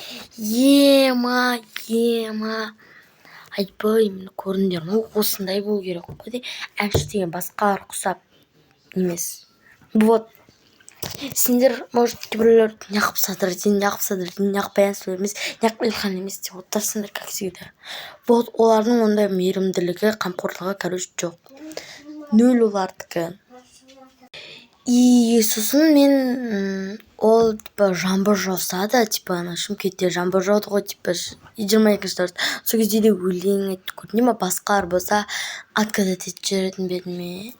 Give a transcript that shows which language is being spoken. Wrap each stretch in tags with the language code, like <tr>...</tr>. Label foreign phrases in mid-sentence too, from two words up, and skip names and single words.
<kk>Ема. Айтпаймын, көрдіңдер ме? Осындай болу керек қой. Әнші деген басқалар құсап емес.</kk> <ru>Вот.</ru> <kk>Сендер, может, кейбіреулер неғып Садырдин, неғып баян сұлу емес, неғып Илхан емес деп отырсыңдар,</kk> <ru>как всегда. Вот,</ru> <kk>олардың ондай мейірімділігі, қамқорлығы, короче, жоқ. Нөл олардікі. И сосын мен ол жаңбыр жауса да, ана Шымкентте жаңбыр жауды ғой, 22-ші наурыз. Сол кезде де өлең айтып көрдім ме? Басқалар болса отказать етіп жіберетін бе ме?</kk>